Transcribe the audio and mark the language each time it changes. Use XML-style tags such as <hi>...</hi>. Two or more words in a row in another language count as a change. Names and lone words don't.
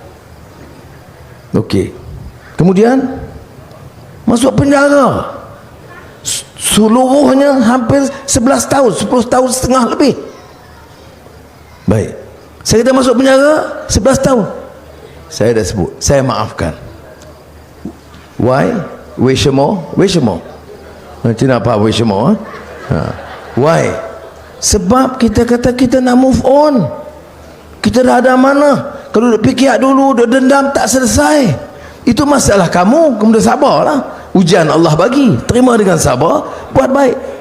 <ms>Okey, kemudian masuk penjara, seluruhnya hampir 11 tahun, 10 tahun setengah lebih. Baik, saya kata masuk penjara 11 tahun, saya dah sebut, saya maafkan.</ms> <en>Why?</en> <zh>为什么？为什么？</zh> <ms>Cina apa 为什么？ Why? Sebab kita kata kita nak</ms> <en>move on.</en> <ms>Kita dah ada mana. Kalau duk fikir dulu, duk dendam, tak selesai. Itu masalah kamu. Kemudian sabarlah, ujian Allah bagi, terima dengan sabar, buat baik.</ms>